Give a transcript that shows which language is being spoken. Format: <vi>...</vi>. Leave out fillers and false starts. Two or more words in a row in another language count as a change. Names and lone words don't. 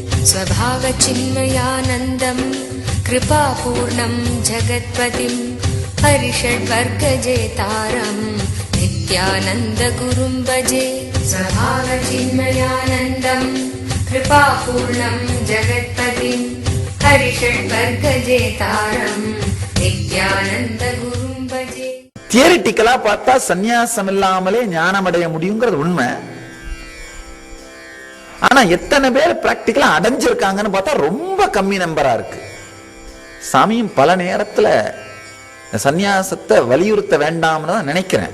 <sa>स्वभावचिन्मयानन्दम् कृपापूर्णं जगत्पतिं हरिषड्वर्गजेतारम् नित्यानन्दगुरुं भजे। स्वभावचिन्मयानन्दम् कृपापूर्णं जगत्पतिं हरिषड्वर्गजेतारम् नित्यानन्दगुरुं भजे.</sa> <ta>தியரிட்டிக்கலா பார்த்தா சந்நியாசம் இல்லாமலே ஞானம் அடைய முடியுங்கிறது உண்மை. ஆனா எத்தனை பேர் பிராக்டிக்கலா அடைஞ்சிருக்காங்கன்னு பார்த்தா ரொம்ப கம்மி நம்பரா இருக்கு. சாமியும் பல நேரத்துல சந்நியாசத்தை வலியுறுத்த வேண்டாம்னு தான் நினைக்கிறேன்.</ta>